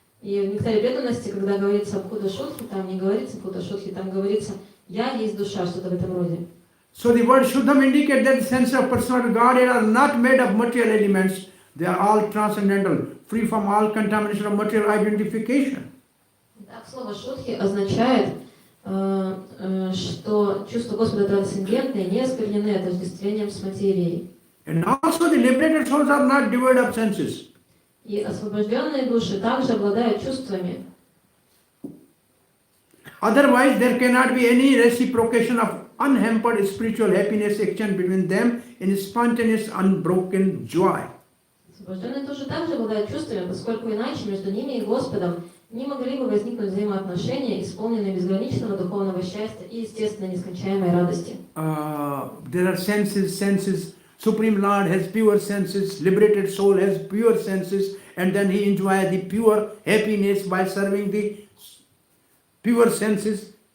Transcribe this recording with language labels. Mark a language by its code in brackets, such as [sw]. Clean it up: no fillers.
[ru] И в Нектаре преданности, когда говорится об Будда Шутхи, там не говорится Будда Шутхи, там говорится «я есть душа», что-то в этом роде. [en] So the word Shuddham indicates that the sense of personal Godhead are not made of material elements, they are all transcendental, free from all contamination of material identification. [ru] Так, слово «шутхи» означает, что чувства Господа трансцендентные, не осквернены отождествлением с материей. [en] And also the liberated souls are not devoid of senses. [ru] И освобожденные души также обладают чувствами. [en] Otherwise, there cannot be any reciprocation of unhampered spiritual happiness exchange between them in spontaneous, unbroken joy. [ru] Освобожденные души также обладают чувствами, поскольку иначе между ними и Господом не могли бы возникнуть взаимоотношения, исполненные безграничного духовного счастья и, естественно, нескончаемой радости. [en] There are senses. Supreme Lord has pure senses, liberated soul has pure senses, and then he enjoys the pure happiness by serving the pure senses.